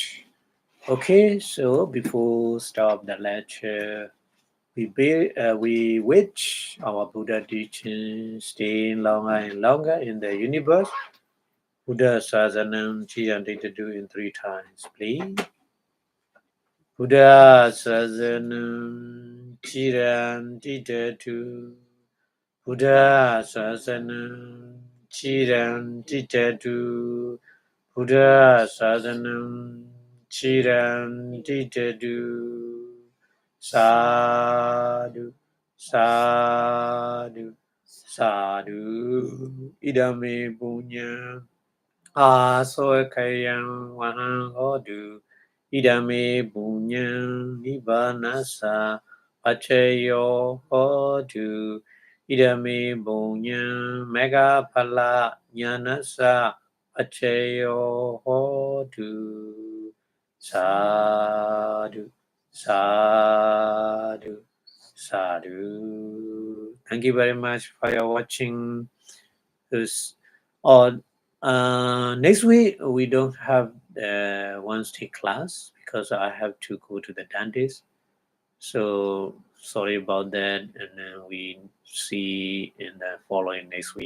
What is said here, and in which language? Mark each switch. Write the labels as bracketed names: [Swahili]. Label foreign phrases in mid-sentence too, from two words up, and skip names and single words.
[English] Okay, so before stop the lecture, we wish our Buddha teaching staying longer and longer in the universe. [Pali] Buddha Sasanam Chiyanti to [English] do in 3 times, please. [Pali] Buddha Sasanam Chiyanti to Buddha Sasanam Chiyanti to Buddha Sasanam Chiyanti to Sadhu, sadhu, sadhu, idame punya, asoekayang wahang hodu, idame punya, nibanasa, paceyo hodu, idame punya, mega pala, nyanasa, paceyo hodu, sadhu. Sadhu, Sadhu. [English] Thank you very much for your watching this. Or next week we don't have the Wednesday class because I have to go to the dentist. So sorry about that, and we see in the following next week.